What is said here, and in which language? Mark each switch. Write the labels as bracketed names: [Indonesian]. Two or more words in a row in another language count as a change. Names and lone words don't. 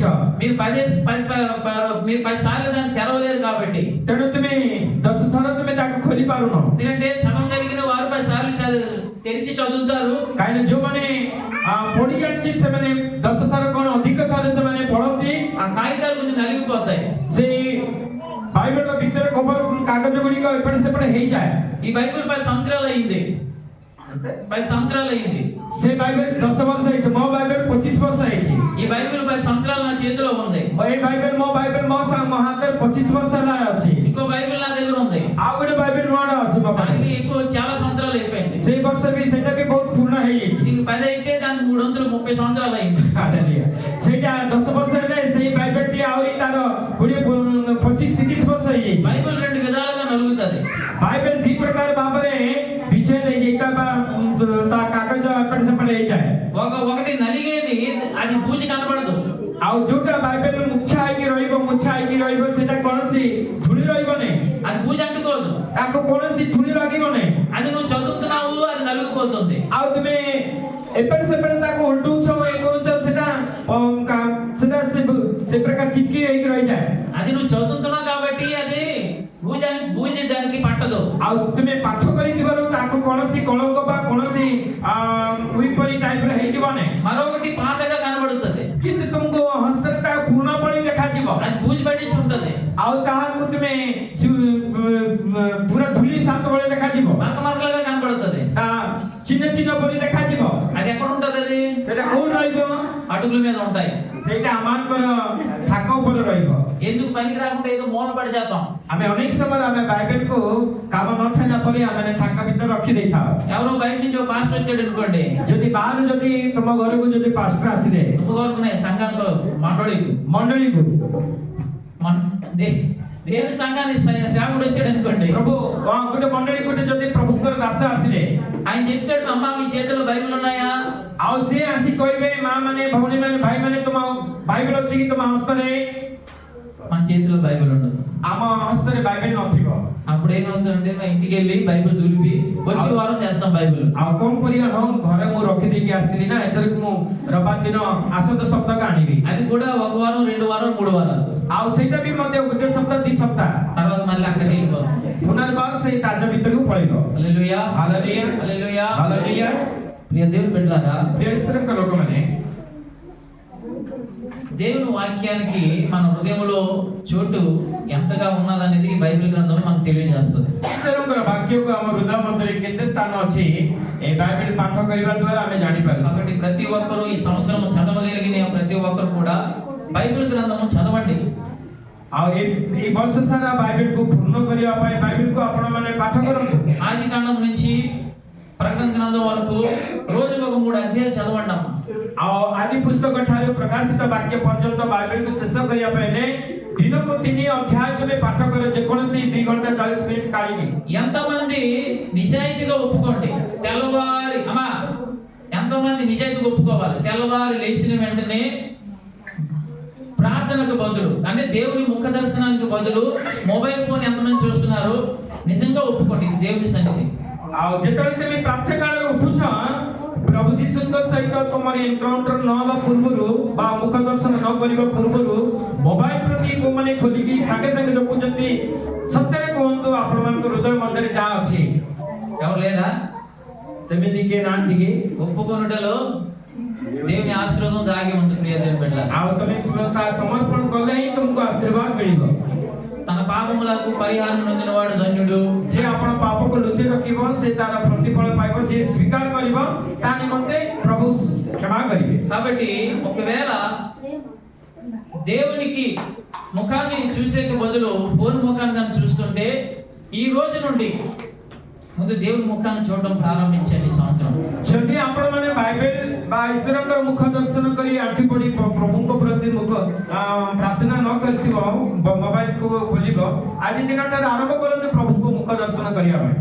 [Telugu] మీరు 10 సార్లు దాన్ని తెరవలేరు కాబట్టి। [Odia] ତେଣୁ ତୁମେ 10 ଥର ତୁମେ ତାକୁ ଖୋଲି ପାରୁନ। [Telugu] ఎందుకంటే చదవగలిగిన వారు 10 సార్లు తెలిసి చదువుతారు, [Odia] କାହିଁକି ଯୋଉମାନେ ପଢି ଜାଣିଛି ସେମାନେ 10 ଥର କଣ ଅଧିକ ଥର ସେମାନେ ପଢନ୍ତି। [Telugu] ఆ కాగితాలు కొంచెం నలిగిపోతాయి। [Odia] ସେଇ ବାଇବେଲର ଭିତରେ କଭର କାଗଜ ଗୁଡ଼ିକ ଏପଟେ ସେପଟେ ହେଇଯାଏ। [Telugu] ఈ బైబిల్ 10 సంవత్సరాలు అయింది, 10 సంవత్సరాలు అయింది। [Odia] ସେ ବାଇବେଲ 10 ବର୍ଷ ହେଇଛି, ମୋ ବାଇବେଲ 25 ବର୍ଷ ହେଇଛି। [Telugu] ఈ బైబిల్ 10 సంవత్సరాలు నా చేతిలో ఉంది। [Odia] ଏଇ ବାଇବେଲ ମୋ ହାତରେ 25 ବର୍ଷ ହେଲା ଅଛି। [Telugu] ఇంకో బైబిల్ నా దగ్గర ఉంది, [Odia] ଆଉ ଗୋଟେ ବାଇବେଲ ନୂଆଟା ଅଛି ମୋ ପାଖରେ, [Telugu] దానికి ఎక్కువ చాలా సంవత్సరాలు అయిపోయింది। [Odia] ସେଇ ବର୍ଷ ବି ସେଇଟା ବି ବହୁତ ପୁରୁଣା ହେଇଯାଇଛି। [Telugu] దీనికి 10 అయితే దానికి 330 సంవత్సరాలు అయింది। [Odia] ସେଇଟା 10 ବର୍ଷ ହେଲେ ସେଇ ବାଇବେଲଟି ଆହୁରି ତାର 25-30 ବର୍ଷ ହେଇଯାଇଛି। [Telugu] బైబిల్ రెండు విధాలుగా నలుగుతుంది। [Odia] ବାଇବେଲ ଦି ପ୍ରକାର ଭାବରେ ବିଛେଇ ଦେଇଯାଇଛି, ତା କାଗଜ ଏପଟେ ସେପଟେ ହେଇଯାଏ। [Telugu] ఒకటి నలిగేది, అది బూజు కనబడదు। [Odia] ଆଉ ଯୋଉଟା ବାଇବେଲ ମୁଛା ହେଇକି ରହିବ ସେଟା କୌଣସି ଧୂଳି ରହିବନି, [Telugu] అది బూజు అంటుకోదు, [Odia] ତାକୁ କୌଣସି ଧୂଳି ଲାଗିବନି। [Telugu] అది నువ్వు చదువుతున్నావు, అది నలిగిపోతుంది। [Odia] ଆଉ ତୁମେ ଏପଟେ ସେପଟେ ତାକୁ ଉଲଟଉଛ କରୁଛ, ସେଟା ସେ ପ୍ରକାର ଚିଟକି ହେଇକି ରହିଯାଏ। [Telugu] అది నువ్వు చదువుతున్నావు కాబట్టి అది బూజు దానికి పట్టదు। [Odia] ଆଉ ତୁମେ ପାଠ କରିଥିବାରୁ ତାକୁ କୌଣସି କଳଙ୍କ ବା କୌଣସି ଉଇପରି ଟାଇପର ହେଇଯିବନି, [Telugu] మరొకటి పాతగా కనబడుతుంది, [Odia] କିନ୍ତୁ ତୁମକୁ ହସ୍ତରେ ତା ପୁରୁଣା ପରି ଦେଖାଯିବ। [Telugu] అది బూజు పట్టేసి ఉంటుంది, [Odia] ଆଉ ତାହାକୁ ତୁମେ ପୁରା ଧୂଳି ଶାନ୍ତ ଭଳି ଦେଖାଯିବ, [Telugu] మరకలుగా కనబడుతుంది। [Odia] ତା ଚିହ୍ନ ପରି ଦେଖାଯିବ। [Telugu] అది ఎక్కడ ఉంటది? అది [Odia] ସେଟା କୋଉଠି ରହିବ? [Telugu] అడుగుల మీద ఉంటాయి। [Odia] ସେଇଟା ଆମମାନଙ୍କର ଥାକ ଉପରେ ରହିବ। [Telugu] ఎందుకు పనికి రాకుండా ఏదో మూల పడిచేద్దాం। [Odia] ଆମେ ଅନେକ ସମୟରେ ଆମେ ବାଇବେଲକୁ କାମ ନଥିଲା ପରି ଆମେ ଥାକ ଭିତରେ ରଖି ଦେଇଥାଉ। [Telugu] ఎవరో బయట నుంచి ఒక పాస్టర్ వచ్చాడు అనుకోండి, [Odia] ଯଦି ବାହାରୁ ଯଦି ତମ ଘରକୁ ଯଦି ପାଷ୍ଟର ଆସିଲେ, [Telugu] కోరుకునే సంఘంలో [Odia] ମଣ୍ଡଳୀକୁ [Telugu] దేవుని సంఘానికి సేవకుడు వచ్చాడు అనుకోండి, [Odia] ପ୍ରଭୁ ଗୋଟେ ମଣ୍ଡଳୀ ଗୋଟେ ଯଦି ପ୍ରଭୁଙ୍କର ଦାସ ଆସିଲେ, [Telugu] ఆయన చెప్తాడు, అమ్మా మీ చేతిలో బైబిల్ ఉన్నాయా? [Odia] ଆଉ ସେ ଆସି କହିବେ, ମା ମାନେ ଭଉଣୀ ମାନେ ଭାଇ ମାନେ ତୁମ ବାଇବେଲ ଅଛି କି ତୁମ ହସ୍ତରେ? [Telugu] మన చేతిలో బైబిల్ ఉండదు, [Odia] ଆମ ହସ୍ତରେ ବାଇବେଲ ନଥିବ। [Telugu] అప్పుడు ఏమవుతుందంటే మా ఇంటికి వెళ్ళి బైబిల్ దులిపి వచ్చే వారం చేస్తాం బైబిల్। [Odia] ଆଉ କଣ କରିବା? ହଁ ଘରେ ମୁଁ ରଖିଦେଇକି ଆସିଥିଲି ନା, ଏଥରକୁ ମୁଁ ରବିବାର ଦିନ ଆସନ୍ତା ସପ୍ତାହକୁ ଆଣିବି। [Telugu] అది కూడా 1 వారం 2 వారం 3 వారాలు, [Odia] ଆଉ ସେଇଟା ବି ମଧ୍ୟ ଗୋଟେ ସପ୍ତାହ 2 ସପ୍ତାହ [Telugu] తర్వాత మళ్ళీ అక్కడికి వెళ్ళిపోతుంది। [Odia] ପୁନର୍ବାର ସେଇ ତାଜ ଭିତରକୁ ପଳେଇବ। [Telugu] హల్లెలూయా, [Odia] ହାଲେଲୁୟା, [Telugu] హల్లెలూయా, [Odia] ହାଲେଲୁୟା। [Telugu] ప్రియ దేవుని బిడ్డలారా, [Odia] ପ୍ରିୟ ଈଶ୍ୱରଙ୍କ ଲୋକମାନେ, [Telugu] దేవుని వాక్యానికి మన హృదయంలో చోటు ఎంతగా ఉన్నదనేది బైబిల్ గ్రంథం మనకు తెలియజేస్తుంది। [Odia] ଈଶ୍ୱରଙ୍କର ବାକ୍ୟକୁ ଆମ ହୃଦୟ ମଧ୍ୟରେ କେତେ ସ୍ଥାନ ଅଛି ଏ ବାଇବେଲ ପାଠ କରିବା ଦ୍ୱାରା ଆମେ ଜାଣିପାରୁ। [Telugu] కాబట్టి ప్రతి ఒక్కరూ ఈ సంవత్సరం చదవగలిగిన ప్రతి ఒక్కరు కూడా బైబిల్ గ్రంథము చదవండి। [Odia] ଆଉ এই ବର୍ଷ ସାରା ବାଇବେଲକୁ ପୂର୍ଣ୍ଣ କରିବା ପାଇଁ ବାଇବେଲକୁ ଆପଣମାନେ ପାଠ କରନ୍ତୁ। [Telugu] ఆది కాండం నుంచి ప్రకటన గ్రంథం వరకు రోజుకు ఒక 3 అధ్యాయాలు చదవండి అమ్మా। [Odia] ଆଉ ଆଦି ପୁସ୍ତକ ଠାରୁ ପ୍ରକାଶିତ ବାକ୍ୟ ପର୍ଯ୍ୟନ୍ତ ବାଇବେଲକୁ ଶେଷ କରିବା ପାଇଁ ହେଲେ ଦିନକୁ 3 ଅଧ୍ୟାୟ ତୁମେ ପାଠ କର, ଯେକୌଣସି 2 ଘଣ୍ଟା 40 ମିନିଟ୍ କାଢ଼ିକି। [Telugu] ఎంతమంది నిజాయితీగా ఒప్పుకోండి, తెల్లవారి అమ్మా ఎంతమంది నిజాయితీగా ఒప్పుకోవాలి? తెల్లవారి లేచిన వెంటనే ప్రార్థనకు బదులు, అంటే దేవుని ముఖ దర్శనానికి బదులు మొబైల్ ఫోన్ ఎంతమంది చూస్తున్నారు? నిజంగా ఒప్పుకోండి, ఇది దేవుని సన్నిధి. [Odia] ଆଉ ଯେତେବେଳେ ତୁମେ ପ୍ରାର୍ଥନା କାଳରେ ଉଠୁଛ ପ୍ରଭୁ ଯୀଶୁଙ୍କ ସହିତ ତୁମର ଏନକାଉଣ୍ଟର ନ ହେବା ପୂର୍ବରୁ ବା ମୁଖ ଦର୍ଶନ ନ କରିବା ପୂର୍ବରୁ ମୋବାଇଲ ପ୍ରତି କୋଉମାନେ ଖୋଲିକି ସାଙ୍ଗେ ସାଙ୍ଗେ ଦେଖୁଛନ୍ତି, ସତରେ କୁହନ୍ତୁ ଆପଣମାନଙ୍କ ହୃଦୟ ମଧ୍ୟରେ ଯାହା ଅଛି [Telugu] ఎవరు లేరా? [Odia] ସେମିତି କିଏ ନାହାନ୍ତି କି? [Telugu] ఒప్పుకొనుటలో దేవుని ఆశీర్వాదం దాగి ఉంది ప్రియ దేవుని బిడ్డలారా. [Odia] ଆଉ ତମେ ତା ସମର୍ପଣ କଲେ ହିଁ ତୁମକୁ ଆଶୀର୍ବାଦ ମିଳିବ। [Telugu] తన పాపములకు పరిహారం నొందినవాడు ధన్యుడు. [Odia] ଯେ ଆପଣ ପାପକୁ ଲୁଚେଇ ରଖିବ ସେ ତାର ପ୍ରତିଫଳ ପାଇବ, ଯିଏ ସ୍ୱୀକାର କରିବ ତା ନିମନ୍ତେ ପ୍ରଭୁ କ୍ଷମା କରିବେ। [Telugu] కాబట్టి ఒకవేళ దేవునికి ముఖాన్ని చూసేకి బదులు ఫోన్ ముఖాన్ని కానీ చూస్తుంటే ఈ రోజు నుండి ముందు దేవుని ముఖాన్ని చూడడం ప్రారంభించండి ఈ సంవత్సరం. [Odia] ଯଦି ଆପଣମାନେ ବାଇବେଲ ବା ଈଶ୍ୱରଙ୍କର ମୁଖ ଦର୍ଶନ କରି ଆଣ୍ଠି ପଡି ପ୍ରଭୁଙ୍କ ପ୍ରତି ମୁଖ ପ୍ରାର୍ଥନା ନ କରିଥିବ, ମୋବାଇଲକୁ ଖୋଲିବ, ଆଜି ଦିନଠାରୁ ଆରମ୍ଭ କରନ୍ତୁ ପ୍ରଭୁଙ୍କ ମୁଖ ଦର୍ଶନ କରିବା ପାଇଁ।